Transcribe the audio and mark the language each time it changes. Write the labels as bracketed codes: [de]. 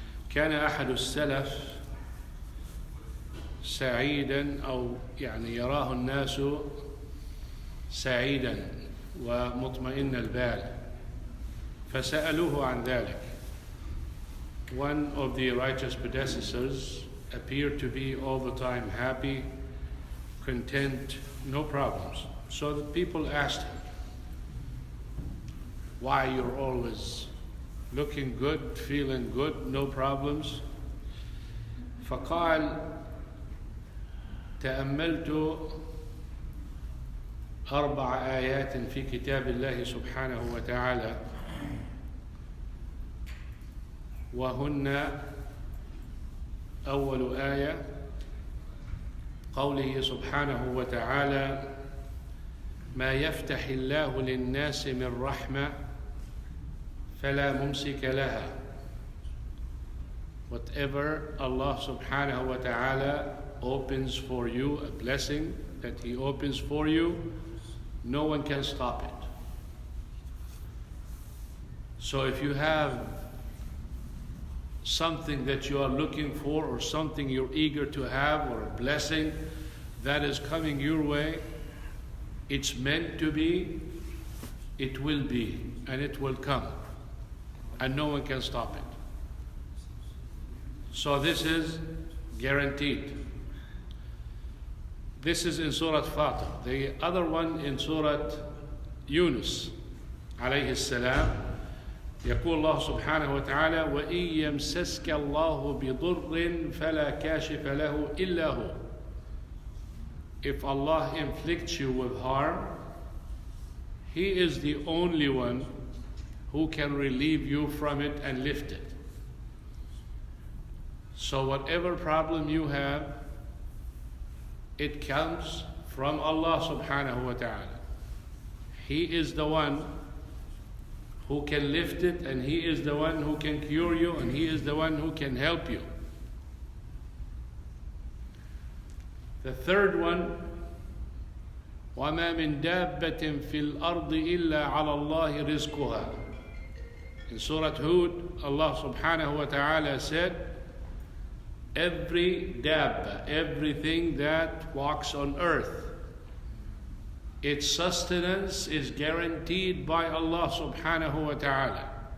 [ar] كان أحد السلف سعيدا أو يراه الناس سعيدا ومطمئن البال فسألوه عن ذلك. [en] One of the righteous predecessors appeared to be all the time happy, content, no problems. So the people asked him, why you're always looking good, feeling good, no problems? [ar] فقال تأملت 4 آيات في كتاب الله سبحانه وتعالى وهن أول آية قوله سبحانه وتعالى ما يفتح الله للناس من رحمة فلا ممسك لها. [en] Whatever Allah [ar] subhanahu wa ta'ala [en] opens for you, a blessing that He opens for you, no one can stop it. So if you have something that you are looking for or something you're eager to have or a blessing that is coming your way, it's meant to be, it will be, and it will come. And no one can stop it. So this is guaranteed. This is in Surah Fatir. The other one in Surah Yunus [ar] عليه السلام يقول الله سبحانه وتعالى وإن يمسسك الله بضر فلا كاشف له إلا هو. [en] If Allah inflicts you with harm, He is the only one who can relieve you from it and lift it. So whatever problem you have, it comes from Allah [ar] subhanahu wa ta'ala. [en] He is the one who can lift it, and He is the one who can cure you, and He is the one who can help you. The third one, [ar] وَمَا مِن دَابَّةٍ فِي الْأَرْضِ إِلَّا عَلَى اللَّهِ رِزْقُهَا. [en] In Surah Hud, Allah [ar] subhanahu wa ta'ala [en] said, every dabba, everything that walks on earth, its sustenance is guaranteed by Allah subhanahu wa ta'ala.